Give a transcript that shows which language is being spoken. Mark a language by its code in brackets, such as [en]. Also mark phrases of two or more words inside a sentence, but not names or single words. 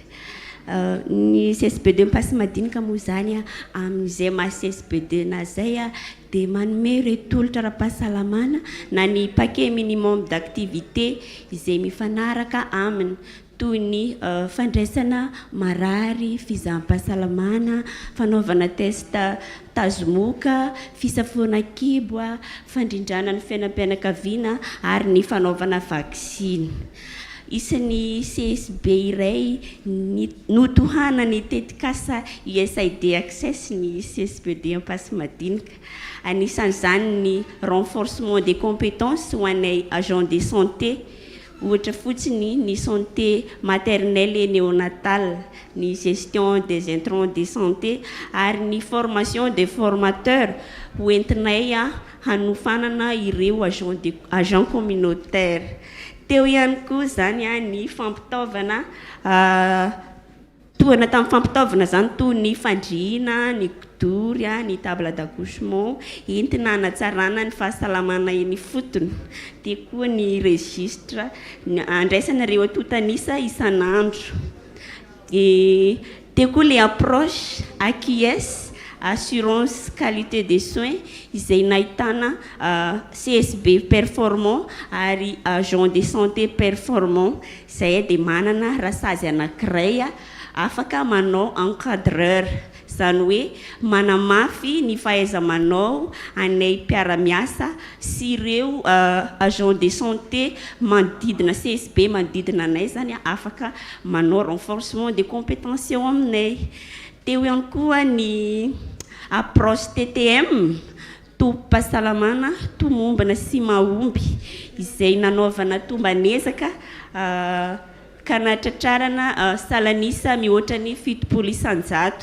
[mg] Ny CSB2 ampasi-madinika moa zany amin'izay maha CSB2 na zay dia manome retolotra ara-pahasalamana na ny [fr] paquet minimum d'activité [mg] izay mifanaraka aminy toy ny fandraisana marary, fizaham-pahasalamana, fanaovana testa tazomoka, fisafoana kibo, fandrindrana ny fiainam-pianakaviana ary ny fanaovana vaksiny. Isan'ny CSB iray notohana ny tetikasa USAID access ny CSB2 ampasi-madinika. Anisan'izany ny [fr] renforcement des compétences [mg] ho anay [fr] agent de santé [mg] ohatra fotsiny ny [fr] santé maternelle et néonatale, [mg] ny [fr] gestion des intrants de santé [mg] ary ny [fr] formation des formateurs [mg] ho entinay hanofanana ireo [fr] agent communautaire. [mg] Teo ihany koa zany ny fampitaovana toana tamin'ny fampitaovana zany toy ny fandriana, ny kidory, ny [fr] table d'accouchement [mg] entina hanatsarana ny fahasalamana eny fotony. Dia koa ny registre andraisanareo atotanisa isan'andro. Dia koa [fr] les approches AQS assurance qualité des soins [mg] izay nahitana CSB performant ary [fr] agent de santé performant [mg] izay dia manana rasazy anankiray afaka manao encadreur zany hoe manamafy ny fahaiza-manao anay mpiara-miasa sy ireo [fr] agent de santé [mg] manodidina CSB manodidina anay zany afaka manao [fr] renforcement des compétences [mg] eo aminay. Teo ihany koa ny approche TTM tombo-pahasalamana, tomombana sy mahomby izay nanaovana tombanezaka ka natratrarana salanisa mihoatra ny 7 isan-jato.